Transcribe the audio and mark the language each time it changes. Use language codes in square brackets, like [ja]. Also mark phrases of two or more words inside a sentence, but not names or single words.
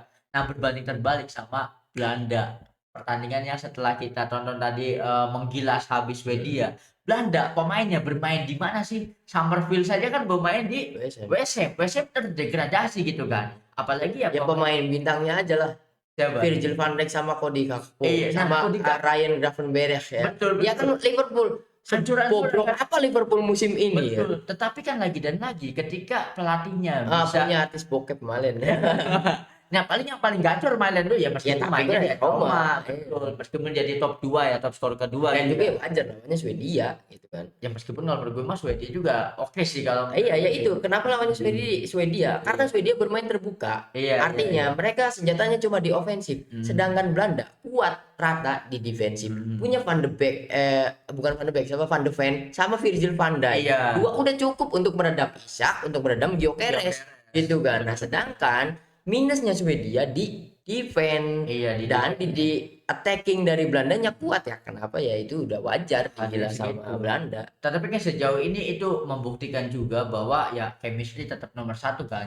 [id] Nah, berbanding terbalik sama Belanda. Pertandingannya setelah kita tonton tadi menggilas habis Swedia. Belanda pemainnya bermain di mana sih? Summerfield saja kan bermain di WSM. WSM. WSM terdegradasi gitu kan. Apalagi ya Ya pemain bintangnya aja lah. siapa? Virgil van Dijk sama Cody Gakpo Iya, nah sama Cody Gakpo. Ryan Gravenberch ya. Betul, Dia kan betul. Liverpool. Hancur-hancuran Bobrok kan. apa Liverpool musim ini ya? Betul. Tetapi kan lagi dan lagi ketika pelatihnya bisa. Punya artis bokep Malen ya. Nah, yang paling gacor Milan tuh ya Ya meskipun tapi mainnya kan di ya Roma, Roma. betul. Meskipun jadi top 2 ya, top skor kedua Dan gitu juga kan. ya wajar namanya Swedia gitu kan. Ya meskipun kalau menurut gue mah Swedia juga oke sih kalau Iya ya menurut itu gue. kenapa lawannya Swedia? Karena Swedia bermain terbuka. Iya, iya, iya. Artinya mereka senjatanya cuma di ofensif, sedangkan Belanda kuat rata di defensif. Punya Van de Beek, bukan Van de Beek, siapa Van de Ven, sama Virgil van Dijk. Iya. Dua udah cukup untuk meredam Isak, untuk meredam Gyökeres, gitu kan. Nah, sedangkan minusnya Swedia di defense Iya, di dan defense. di attacking dari Belandanya kuat ya. Kenapa ya itu udah wajar Hasil digila sama segitu. Belanda. Tetapi kan sejauh ini itu membuktikan juga bahwa ya chemistry tetap nomor 1 kan.